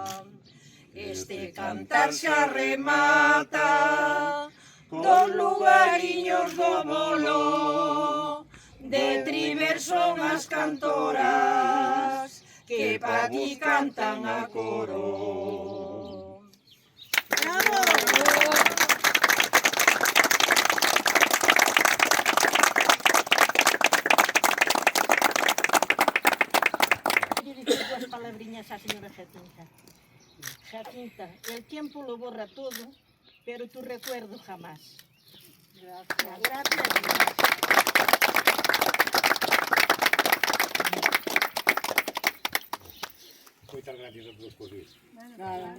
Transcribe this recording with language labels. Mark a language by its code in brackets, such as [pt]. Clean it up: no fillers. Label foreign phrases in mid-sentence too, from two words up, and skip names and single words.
[gl] Este cantar xa remata, dos lugariños do Bolo, de Triver son as cantoras, que pa aquí cantan a coro. ¡Bravo! Dos palabriñas a señora Jacinta. Jacinta, [es] el tiempo lo borra todo, pero tu recuerdo jamás. Gracias. Gracias. [gl] Moitas gracias a todos por vir.